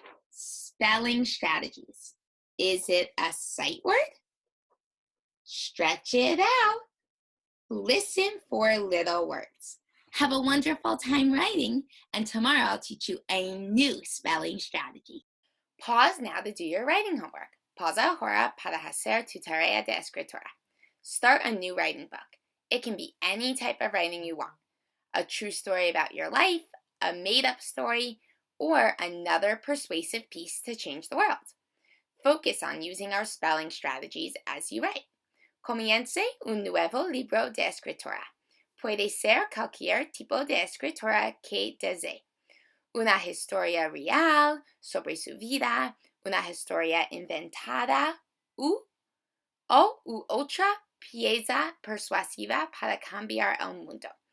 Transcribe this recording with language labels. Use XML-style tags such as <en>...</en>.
<en>Spelling strategies. Is it a sight word? Stretch it out. Listen for little words. Have a wonderful time writing, and tomorrow I'll teach you a new spelling strategy. Pause now to do your writing homework.</en> <es>Pausa ahora para hacer tu tarea de escritura.</es> <en>Start a new writing book. It can be any type of writing you want. A true story about your life, a made-up story, or another persuasive piece to change the world. Focus on using our spelling strategies as you write.</en> <es>Comience un nuevo libro de escritura. Puede ser cualquier tipo de escritura que desee. Una historia real sobre su vida, una historia inventada u otra pieza persuasiva para cambiar el mundo.</es>